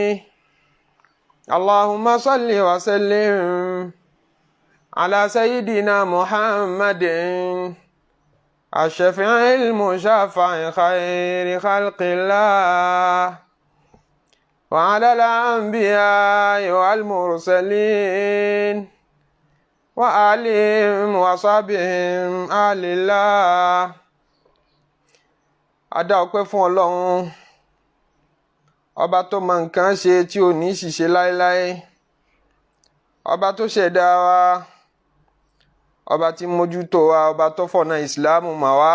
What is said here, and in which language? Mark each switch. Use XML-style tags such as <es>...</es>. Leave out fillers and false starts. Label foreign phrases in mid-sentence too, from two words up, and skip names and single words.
<ar>اللهم صل وسلم على سيدنا محمد الشفيع المشفع خير خلق الله وعلى الأنبياء والمرسلين وآلهم وصحبهم آل الله.</ar> <yo>A dá ọpẹ́ fún Ọlọ́run ọba tó mọ nǹkan ṣe tí ò ní ṣìṣe láéláé, ọba tó ṣẹ̀dá wa, ọba tí mójútó wa, ọba tó fọ̀nà ìsìláàmù mọ̀ wá.</yo>